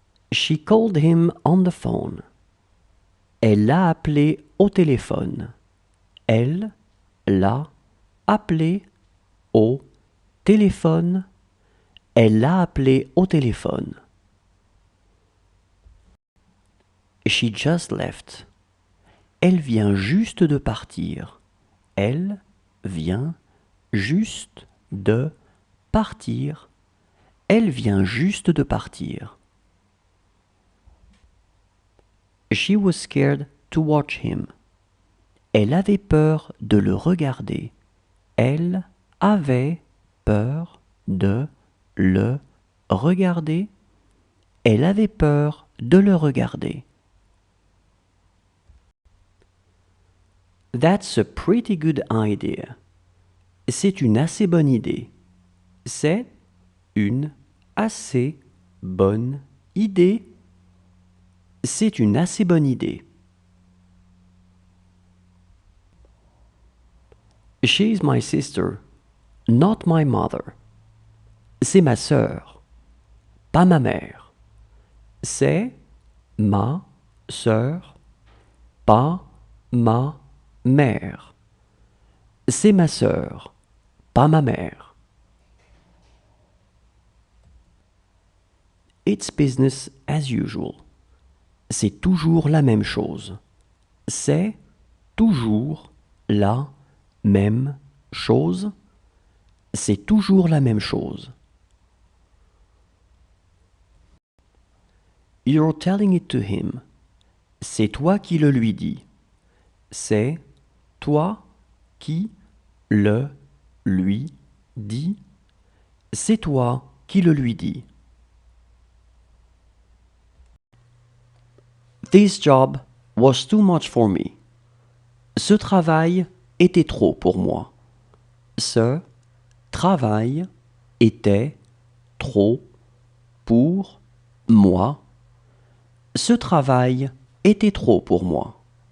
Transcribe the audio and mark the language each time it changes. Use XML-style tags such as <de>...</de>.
<en>She called him on the phone.</en> <fr>Elle l'a appelé au téléphone. Elle l'a appelé au téléphone. Elle l'a appelé au téléphone.</fr> <en>She just left.</en> <fr>Elle vient juste de partir. Elle vient juste de partir. Elle vient juste de partir.</fr> <en>She was scared to watch him.</en> <fr>Elle avait peur de le regarder. Elle avait peur de le regarder. Elle avait peur de le regarder.</fr> <en>That's a pretty good idea.</en> <fr>C'est une assez bonne idée. C'est une assez bonne idée. C'est une assez bonne idée.</fr> <en>She's my sister, not my mother.</en> <fr>C'est ma sœur, pas ma mère. C'est ma sœur, pas ma mère. C'est ma sœur, pas ma mère.</fr> <en>It's business as usual.</en> <fr>C'est toujours la même chose. C'est toujours la même chose. C'est toujours la même chose.</fr> <en>You're telling it to him.</en> <fr>C'est toi qui le lui dis. C'est toi qui le lui dis. C'est toi qui le lui dis.</fr> <en>This job was too much for me.</en> <fr>Ce travail était trop pour moi. Ce travail était trop pour moi. Ce travail était trop pour moi.</fr>